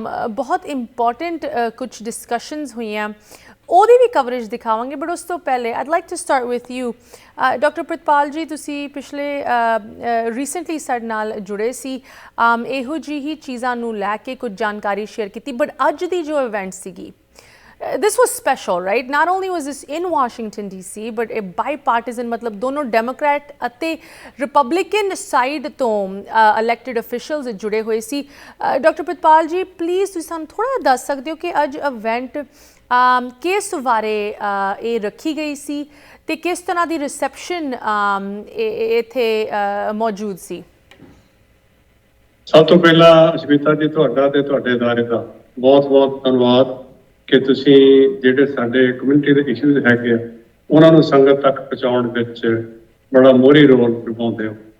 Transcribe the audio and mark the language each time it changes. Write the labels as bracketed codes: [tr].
[pa] ਬਹੁਤ ਇੰਪੋਰਟੈਂਟ ਕੁਝ ਡਿਸਕਸ਼ਨਸ ਹੋਈਆਂ, ਉਹਦੀ ਵੀ ਕਵਰੇਜ ਦਿਖਾਵਾਂਗੇ। ਬਟ ਉਸ ਤੋਂ ਪਹਿਲੇ [en] I'd like to start with you [pa] doctor Pritpal ਜੀ। ਤੁਸੀਂ ਪਿਛਲੇ ਰੀਸੈਂਟਲੀ ਸਾਡੇ ਨਾਲ ਜੁੜੇ ਸੀ, ਇਹੋ ਜਿਹੀ ਚੀਜ਼ਾਂ ਨੂੰ ਲੈ ਕੇ ਕੁਝ ਜਾਣਕਾਰੀ ਸ਼ੇਅਰ ਕੀਤੀ। ਬਟ ਅੱਜ ਦੀ ਜੋ ਇਵੈਂਟ ਸੀਗੀ, [en] this was special, right? Not only was this in Washington DC, but a bipartisan, [pa] मतलब दोनों डेमोक्रेट ਅਤੇ ਰਿਪਬਲਿਕਨ ਸਾਈਡ ਤੋਂ [en] elected officials [pa] ਜੁੜੇ ਹੋਏ ਸੀ। ਡਾਕਟਰ ਪ੍ਰਿਤਪਾਲ ਜੀ, ਪਲੀਜ਼ ਤੁਸੀਂ ਸਾਨੂੰ ਥੋੜ੍ਹਾ ਦੱਸ ਸਕਦੇ ਹੋ ਕਿ ਅੱਜ ਇਵੈਂਟ ਕਿਸ ਬਾਰੇ ਇਹ ਰੱਖੀ ਗਈ ਸੀ ਅਤੇ ਕਿਸ ਤਰ੍ਹਾਂ ਦੀ ਰਿਸੈਪਸ਼ਨ ਇੱਥੇ ਮੌਜੂਦ ਸੀ? ਸਭ ਤੋਂ ਪਹਿਲਾਂ ਅਸ਼ਮਿਤਾ ਜੀ, ਤੁਹਾਡਾ ਤੇ ਤੁਹਾਡੇ ਅਦਾਰੇ ਦਾ ਬਹੁਤ-ਬਹੁਤ ਧੰਨਵਾਦ ਕਿ ਤੁਸੀਂ ਜਿਹੜੇ ਸਾਡੇ ਕਮਿਊਨਿਟੀ ਦੇ ਇਸ਼ੂਜ਼ ਹੈਗੇ ਆ ਉਹਨਾਂ ਨੂੰ ਸੰਗਤ ਤੱਕ ਪਹੁੰਚਾਉਣ ਵਿੱਚ ਬੜਾ ਮੋਹਰੀ ਰੋਲ ਨਿਭਾਉਂਦੇ ਹੋ।